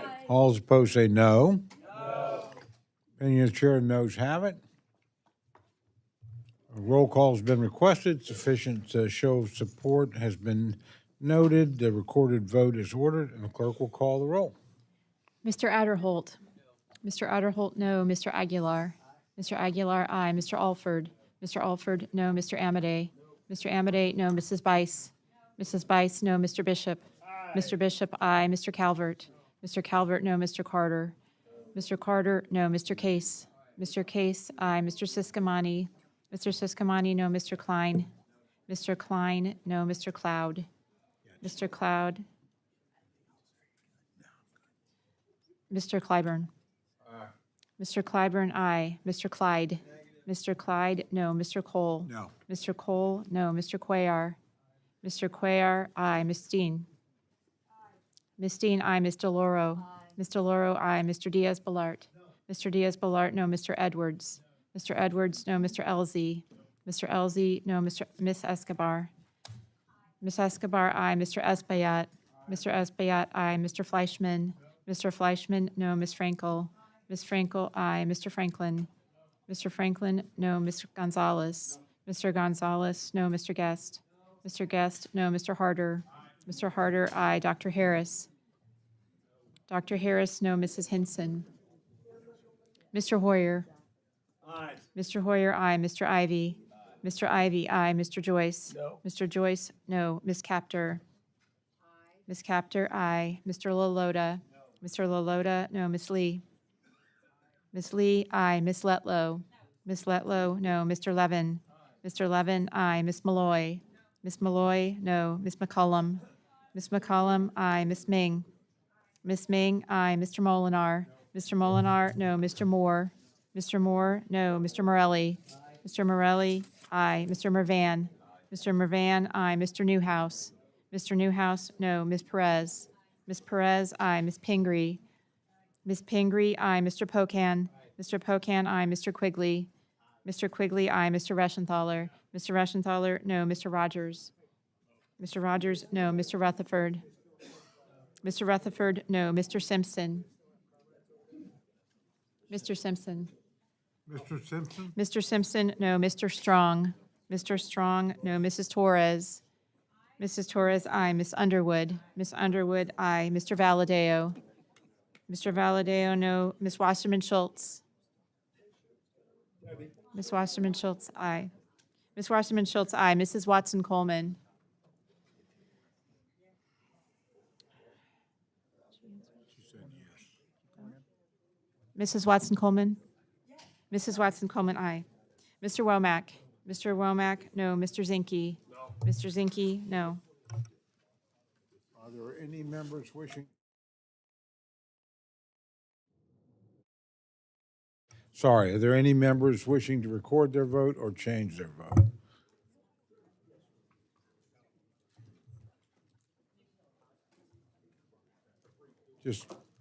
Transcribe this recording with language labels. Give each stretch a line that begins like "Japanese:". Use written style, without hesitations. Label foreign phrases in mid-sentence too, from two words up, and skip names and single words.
English: All those opposed say no. No. Opinion of the chair, noes have it. A roll call has been requested. Sufficient show of support has been noted. The recorded vote is ordered, and the clerk will call the roll. Mr. Adderholt. Mr. Adderholt, no. Mr. Aguilar. Mr. Aguilar, aye. Mr. Alford. Mr. Alford, no. Mr. Amade. Mr. Amade, no. Mrs. Bice. Mrs. Bice, no. Mr. Bishop. Aye. Mr. Bishop, aye. Mr. Calvert. Mr. Calvert, no. Mr. Carter. Mr. Carter, no. Mr. Case. Mr. Case, aye. Mr. Siscomani. Mr. Siscomani, no. Mr. Klein. Mr. Klein, no. Mr. Cloud. Mr. Cloud. Mr. Clyburn. Mr. Clyburn, aye. Mr. Clyde. Mr. Clyde, no. Mr. Cole. No. Mr. Cole, no. Mr. Cuellar. Mr. Cuellar, aye. Ms. Steen. Ms. Steen, aye. Ms. DeLauro. Ms. DeLauro, aye. Mr. Diaz-Balart. Mr. Diaz-Balart, no. Mr. Edwards. Mr. Edwards, no. Mr. Elzey. Mr. Elzey, no. Miss Escobar. Ms. Escobar, aye. Mr. Espaillat. Mr. Espaillat, aye. Mr. Fleischman. Mr. Fleischman, no. Ms. Frankel. Ms. Frankel, aye. Mr. Franklin. Mr. Franklin, no. Mr. Gonzalez. Mr. Gonzalez, no. Mr. Guest. Mr. Guest, no. Mr. Harder. Mr. Harder, aye. Dr. Harris? Dr. Harris, no. Mrs. Hinson? Mr. Hoyer? Aye. Mr. Hoyer, aye. Mr. Ivy? Mr. Ivy, aye. Mr. Joyce? No. Mr. Joyce, no. Ms. Capter? Ms. Capter, aye. Mr. Lalota? Mr. Lalota, no. Ms. Lee? Ms. Lee, aye. Ms. Letlow? Ms. Letlow, no. Mr. Levin? Mr. Levin, aye. Ms. Malloy? Ms. Malloy, no. Ms. McCollum? Ms. McCollum, aye. Ms. Ming? Ms. Ming, aye. Mr. Molinar? Mr. Molinar, no. Mr. Moore? Mr. Moore, no. Mr. Morelli? Mr. Morelli, aye. Mr. Mervan? Mr. Mervan, aye. Mr. Newhouse? Mr. Newhouse, no. Ms. Perez? Ms. Perez, aye. Ms. Pingree? Ms. Pingree, aye. Mr. Pocan? Mr. Pocan, aye. Mr. Quigley? Mr. Quigley, aye. Mr. Reschenthaler? Mr. Reschenthaler, no. Mr. Rogers? Mr. Rogers, no. Mr. Rutherford? Mr. Rutherford, no. Mr. Simpson? Mr. Simpson? Mr. Simpson? Mr. Simpson, no. Mr. Strong? Mr. Strong, no. Mrs. Torres? Mrs. Torres, aye. Ms. Underwood? Ms. Underwood, aye. Mr. Valadeo? Mr. Valadeo, no. Ms. Wasserman Schultz? Ms. Wasserman Schultz, aye. Ms. Wasserman Schultz, aye. Mrs. Watson Coleman? Mrs. Watson Coleman? Mrs. Watson Coleman, aye. Mr. Womack? Mr. Womack, no. Mr. Zinke? No. Mr. Zinke, no. Are there any members wishing? Sorry, are there any members wishing to record their vote or change their vote? Just.